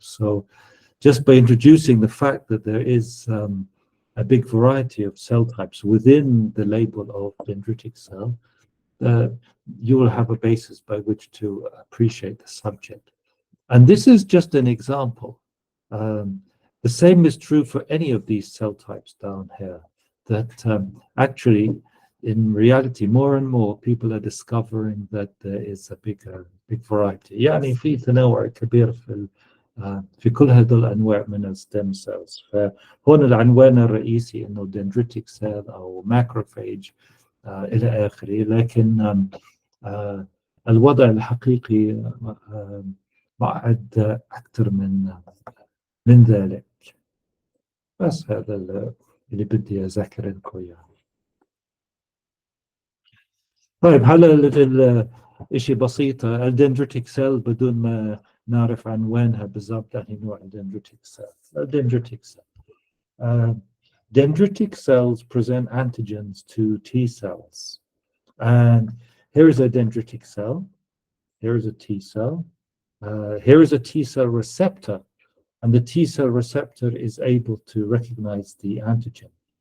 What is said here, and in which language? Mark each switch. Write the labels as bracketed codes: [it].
[en] So just by introducing the fact that there is a big variety of cell types within the label of dendritic cell, you will have a basis by which to appreciate the subject. And this is just an example. The same is true for any of these cell types down here, that actually, in reality, more and more people are discovering that there is a big variety. [ar] يعني في تنوع كبير في كل هذه الأنواع من الستم cells. فهنا العنوان الرئيسي إنه dendritic cell أو macrophage إلى آخره، لكن الوضع الحقيقي معقد أكثر من ذلك. بس هذا اللي بدي أذكر لكم إياه. طيب هلا شيء بسيط، الدندريتيك سيل بدون ما نعرف عنوانها بالضبط أي نوع الدندريتيك سيل. [en] Dendritic cell. Dendritic cells present antigens to T cells. And here is a dendritic cell. Here is a T cell. Here is a T cell receptor. And the T cell receptor is able to recognize the antigen.